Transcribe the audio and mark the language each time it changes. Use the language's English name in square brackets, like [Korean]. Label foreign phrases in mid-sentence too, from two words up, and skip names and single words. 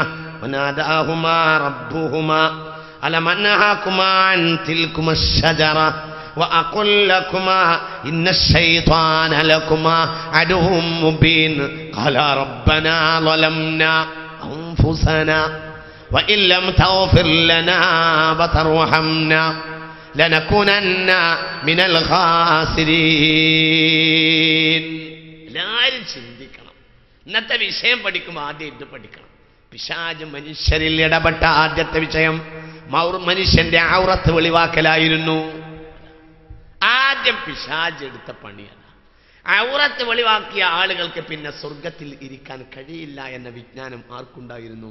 [Arabic] وناداهما ربهما ألم أنهاكما عن تلكما الشجرة وأقل لكما إن الشيطان لكما عدو مبين قالا ربنا ظلمنا أنفسنا وإن لم تغفر لنا وترحمنا لنكونن من الخاسرين. [Malayalam] എല്ലാവരും ചിന്തിക്കണം. ഇന്നത്തെ വിഷയം പഠിക്കുമ്പോൾ ആദ്യം ഇത് പഠിക്കണം. പിശാച് മനുഷ്യരിൽ ഇടപെട്ട ആദ്യത്തെ വിഷയം മനുഷ്യന്റെ ഔറത്ത് വെളിവാക്കലായിരുന്നു. ആദ്യം പിശാച് എടുത്ത പണിയാണ്. ഔറത്ത് വെളിവാക്കിയ ആളുകൾക്ക് പിന്നെ സ്വർഗത്തിൽ ഇരിക്കാൻ കഴിയില്ല എന്ന വിജ്ഞാനം ആർക്കുണ്ടായിരുന്നു?